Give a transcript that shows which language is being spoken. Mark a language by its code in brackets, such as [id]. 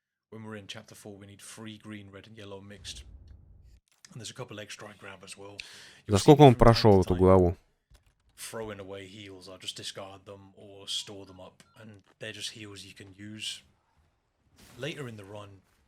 [en] When we're in chapter 4, we need 3 green, red, and yellow mixed. And there's a couple extra I grab as well. [ru] За сколько он прошел эту главу? [en] Throwing away heals, I'll just discard them or store them up, and they're just heals you can use later in the run.